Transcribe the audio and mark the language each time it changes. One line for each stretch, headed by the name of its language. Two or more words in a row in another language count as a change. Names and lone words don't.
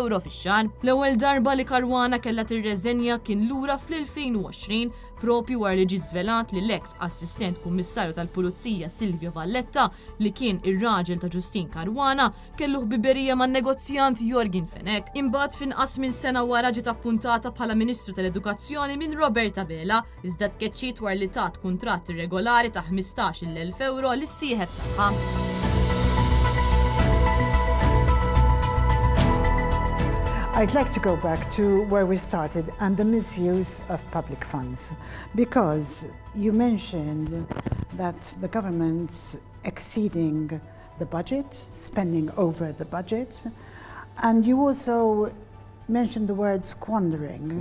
Maltese: L-ewwel darba li Caruana kellha tirreżenja kien lura fl-2020 propju wara li ġie żvelat li l-eks assistent kummissarju tal-Pulizija Silvio Valletta li kien ir-raġel ta' Ġustin Karwana kellu ħbiberija man-negozjant Jorgin Fenek imbagħad finqas minn sena wara ġiet appuntata bħala Ministru tal-Edukazzjoni minn Roberta Vela iżda tkeċċiet wara li tat kuntratt irregolari ta' 15,000 euro lis-sieħeb tagħha.
English: I'd like to go back to where we started and the misuse of public funds, because you mentioned that the government's exceeding the budget, spending over the budget, and you also mentioned the word squandering,